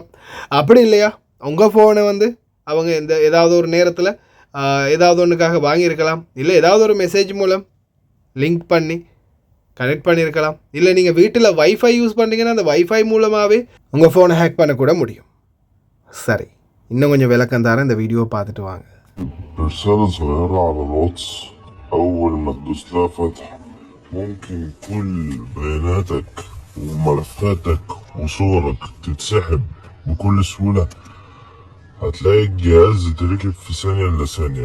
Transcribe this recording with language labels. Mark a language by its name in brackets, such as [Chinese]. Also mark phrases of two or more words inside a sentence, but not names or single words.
[Tamil] அப்படி இல்லையா உங்கள் ஃபோனை அவங்க ஏதாவது ஒரு நேரத்தில் ஏதாவது ஒன்றுக்காக வாங்கியிருக்கலாம், இல்லை ஏதாவது ஒரு மெசேஜ் மூலம் லிங்க் பண்ணி கனெக்ட் பண்ணியிருக்கலாம், இல்லை நீங்கள் வீட்டில் [English] wifi use [Tamil] பண்ணுறீங்கன்னா அந்த வைஃபை மூலமாகவே உங்கள் ஃபோனை ஹேக் பண்ணக்கூட முடியும். சரி, இன்னும் கொஞ்சம் விளக்கம் தரேன், இந்த வீடியோவை பார்த்துட்டு வாங்க. [Arabic] رسالة صغيرة على الواتس أول ما تدوس لها فتح ممكن كل بياناتك وملفاتك وصورك تتسحب بكل سهولة. هتلاقي الجهاز يتركب في ثانية إلا ثانية.